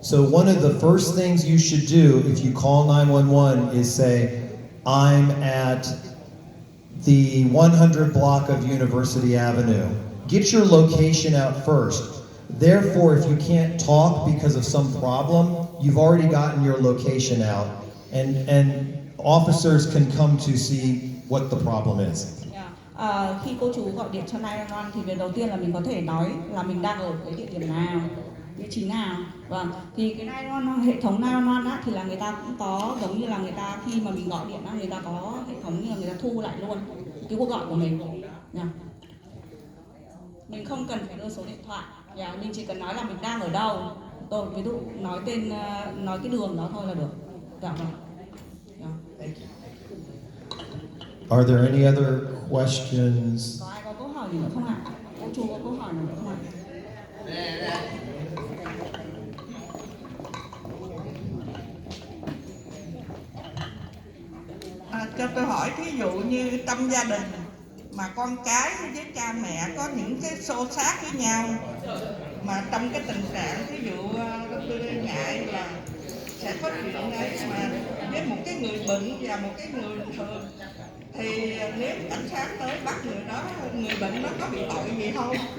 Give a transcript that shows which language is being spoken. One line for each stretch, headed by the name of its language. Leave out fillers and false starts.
English: So one of the first things you should do if you call 911 is say, I'm at the 100 block of University Avenue. Get your location out first. Therefore, if you can't talk because of some problem, you've already gotten your location out, and officers can come to see what the problem is.
Vietnamese: Khi cô chú gọi điện cho 911 thì việc đầu tiên là mình có thể nói là mình đang ở cái địa điểm nào, vị trí nào. Vâng, thì cái 911, hệ thống 911 á, thì là người ta cũng có giống như là người ta khi mà mình gọi điện á, người ta có hệ thống như là người ta thu lại luôn cái cuộc gọi của mình. Mình không cần phải đưa số điện thoại, mình chỉ cần nói là mình đang ở đâu. Tôi ví dụ nói tên, nói cái đường đó thôi là được. Dạ vâng.
English: Are there any other questions?
Vietnamese: Có ai có câu hỏi gì nữa không ạ? Cô chú có câu hỏi nào nữa không ạ? Cho tôi hỏi, thí dụ như trong gia đình mà con cái với cha mẹ có những cái xô xát với nhau, mà trong cái tình trạng thí dụ tôi ngại là sẽ có chuyện đấy mà với một cái người bệnh và một cái người thường, thì nếu cảnh sát tới bắt người đó, người bệnh đó có bị tội gì không?